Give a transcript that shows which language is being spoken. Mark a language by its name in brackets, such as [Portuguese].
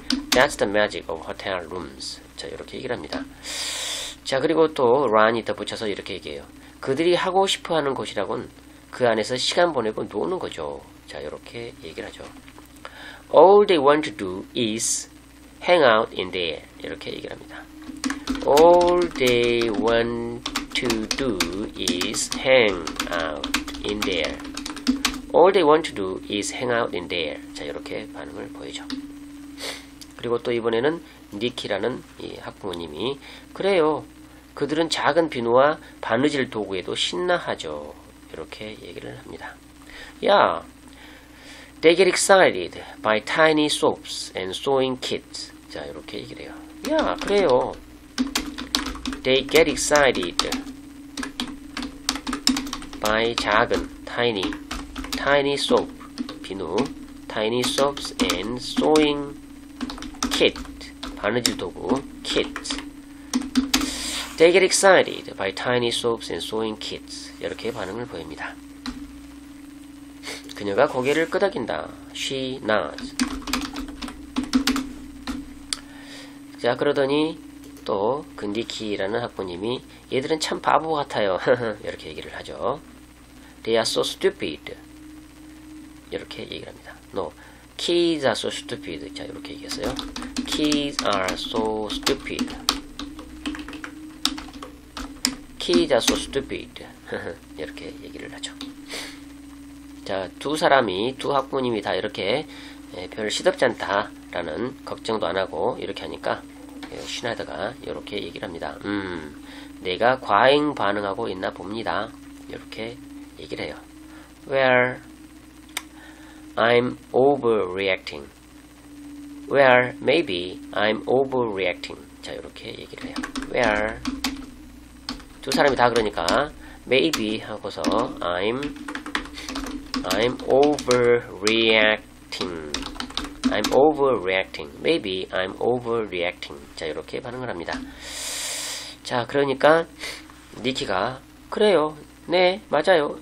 [English] That's the magic of hotel rooms. [Korean] 자, 이렇게 얘기를 합니다. 자, 그리고 또 run이 덧붙여서 이렇게 얘기해요. 그들이 하고 싶어 하는 곳이라곤 그 안에서 시간 보내고 노는 거죠. 자, 이렇게 얘기를 하죠. [English] All they want to do is hang out in there. [Korean] 이렇게 얘기를 합니다. [English] All they want to do is hang out in there. All they want to do is hang out in there. [Korean] 자, 이렇게 반응을 보이죠. 그리고 또 이번에는 니키라는 이 학부모님이 그래요. 그들은 작은 비누와 바느질 도구에도 신나하죠. 이렇게 얘기를 합니다. [English] 야, they get excited by tiny soaps and sewing kits. [Korean] 자, 이렇게 얘기를 해요. 야, 그래요. [English] They get excited by [Korean] 작은 [English] tiny soap [Korean] 비누, [English] tiny soaps and sewing kit [Korean] 바느질 도구 [English] kit. They get excited by tiny soaps and sewing kits. [Korean] 이렇게 반응을 보입니다. 그녀가 고개를 끄덕인다. [English] She nods. [Korean] 자, 그러더니 또 그 니키라는 학부님이 얘들은 참 바보 같아요. 이렇게 얘기를 하죠. [English] They are so stupid. [Korean] 이렇게 얘기를 합니다. [English] No, kids are so stupid. [Korean] 자, 이렇게 얘기했어요. [English] Kids are so stupid. Kids are so stupid. [Korean] 이렇게 얘기를 하죠. 자, 두 학부모님이 다 이렇게 별 시덥지 않다라는 걱정도 안 하고 이렇게 하니까 슈나이더가 이렇게 얘기를 합니다. 내가 과잉 반응하고 있나 봅니다. 이렇게 얘기를 해요. [English] Well, I'm overreacting. Well, maybe I'm overreacting. [Korean] 자, 이렇게 얘기를 해요. Well, 두 사람이 다 그러니까 maybe 하고서 [English] I'm overreacting. I'm overreacting. Maybe I'm overreacting. [Korean] 자, 이렇게 반응을 합니다. 자, 그러니까 니키가 그래요. 네, 맞아요.